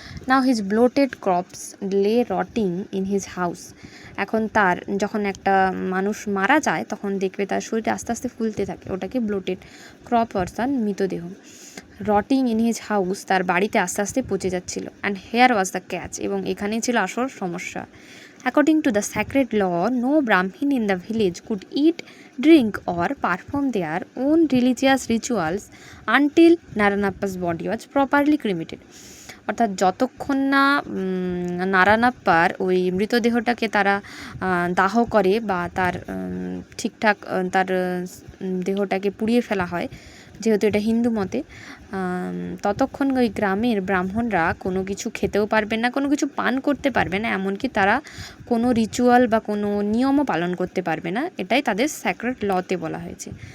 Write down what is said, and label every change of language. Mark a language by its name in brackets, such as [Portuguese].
[English] now his bloated corpse lay rotting in his house, [Bangla] এখন তার যখন একটা মানুষ মারা যায় তখন দেখবে তার শরীরে আস্তে আস্তে ফুলতে থাকে, ওটাকে ব্লোটেড ক্রপ অর্থাৎ মৃতদেহ। [English] rotting in his house, [Bangla] তার বাড়িতে আস্তে আস্তে পচে যাচ্ছিল। [English] and here was the catch, [Bangla] এবং এখানেই ছিল আসল সমস্যা। [English] According to the sacred law, no Brahmin in the village could eat, drink or perform their own religious rituals until Naranappa's body was properly cremated. [Bangla] অর্থাৎ যতক্ষণ না নারানাপ্পার ওই মৃতদেহটাকে তারা দাহ করে বা তার ঠিকঠাক তার দেহটাকে পুড়িয়ে ফেলা হয়, যেহেতু এটা হিন্দু মতে, ততক্ষণ ওই গ্রামের ব্রাহ্মণরা কোনো কিছু খেতেও পারবেন না, কোনো কিছু পান করতে পারবে না, এমনকি তারা কোনো রিচুয়াল বা কোনো নিয়মও পালন করতে পারবে না, এটাই তাদের স্যাক্রেড লতে বলা হয়েছে।